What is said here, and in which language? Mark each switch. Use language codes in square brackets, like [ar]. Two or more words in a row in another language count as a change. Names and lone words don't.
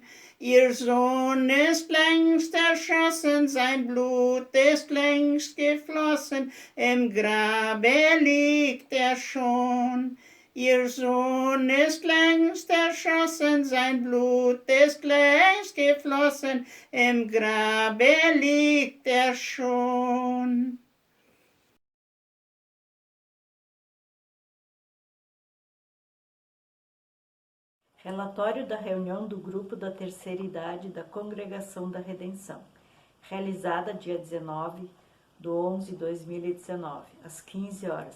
[de] Ihr Sohn ist längst erschossen, sein Blut ist längst geflossen, im Grabe liegt er schon. Ihr Sohn ist längst erschossen, sein Blut ist längst geflossen, im Grabe liegt er schon. [pt] Relatório da reunião do Grupo da Terceira Idade da Congregação da Redenção, realizada dia 19/11/2019, às 15 horas.